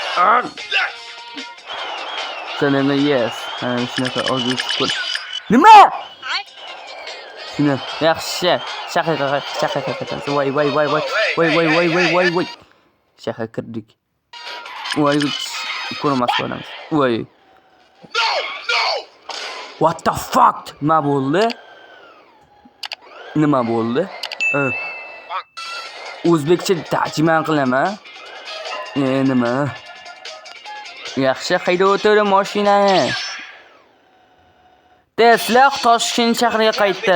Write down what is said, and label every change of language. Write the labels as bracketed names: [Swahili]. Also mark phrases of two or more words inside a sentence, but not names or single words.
[Uzbek] Sanamda yes. Shunaqa ozgina shukur. Nima? Shuni yaxshi. Shaqa. Voy. Shaqa kirdik. Voy, ko'rmas bo'lamiz. Voy. [English] What the fuck? [Uzbek] Nima bo'ldi? O'zbekcha tarjima qilaman. Nima? Yaxshi haydab o'tiring mashinani. Tesla Toshkent shahriga qaytdi.